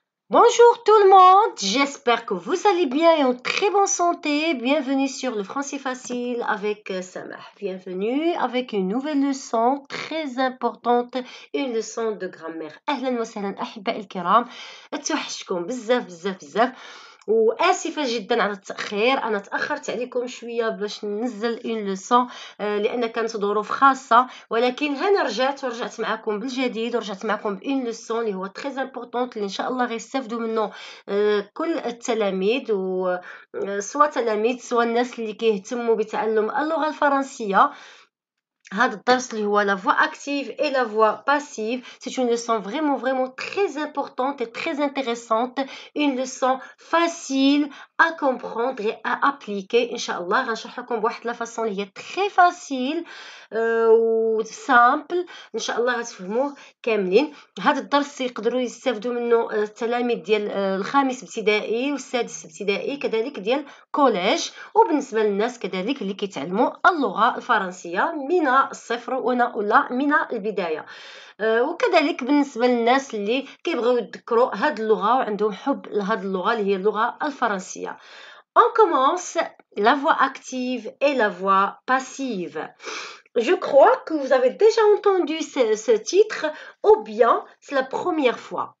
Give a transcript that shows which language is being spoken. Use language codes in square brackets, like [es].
[fr] Bonjour tout le monde, j'espère que vous allez bien et en très bonne santé. Bienvenue sur le français facile avec Samah. Bienvenue avec une nouvelle leçon très importante, une leçon de grammaire. [ar] أهلا وسهلا أحبائي الكرام. توحشكم بزاف بزاف بزاف. وآسفة جدا على التأخير، أنا تأخرت عليكم شوية باش ننزل [fr] اون لوسون [ar] لأن كانت ظروف خاصة، ولكن هنا رجعت معكم بالجديد ورجعت معكم بإون لوسون اللي هو [fr] تري امبورطونت [ar] اللي إن شاء الله غيستافدوا منه كل التلاميذ، سواء تلاميذ سواء الناس اللي كيهتموا بتعلم اللغة الفرنسية. هذا الدرس اللي هو [fr] la voix active et la voix passive, c'est une leçon vraiment très importante et très intéressante, une leçon facile à comprendre et à appliquer. [ar] Inch'Allah غنشرح لكم بواحد لا فاصون اللي هي [fr] très facile [ar] و simple، ان شاء الله غتفهموه كاملين. هذا الدرس يقدروا يستافدوا منه التلاميذ ديال الخامس ابتدائي والسادس ابتدائي كذلك ديال كوليج، وبالنسبه للناس كذلك اللي كيتعلموا اللغه الفرنسيه من الصفر ولا من البدايه، وكذلك بالنسبه للناس اللي كيبغيو يذكروا هاد اللغه وعندهم حب لهاد اللغه اللي هي اللغه الفرنسيه. [fr] On commence la voix active et la voix passive. Je crois que vous avez déjà entendu ce titre, ou bien c'est la première fois.